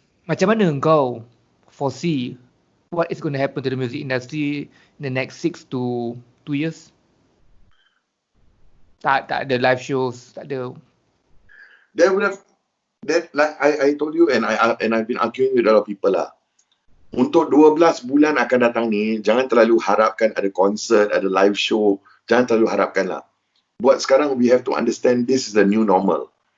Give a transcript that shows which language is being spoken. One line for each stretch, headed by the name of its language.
Malay: Macam mana engkau
English: foresee what is going to happen to the music industry in the next 6 to 2 years?
Malay: Tak ada live shows, tak ada.
English: There would have that, like I told you, and I've been arguing with a lot of people lah.
Malay: Untuk 12 bulan akan datang ni, jangan terlalu harapkan ada konsert, ada live show. Jangan terlalu harapkan lah. Buat sekarang,
English: we have to understand this is the new normal.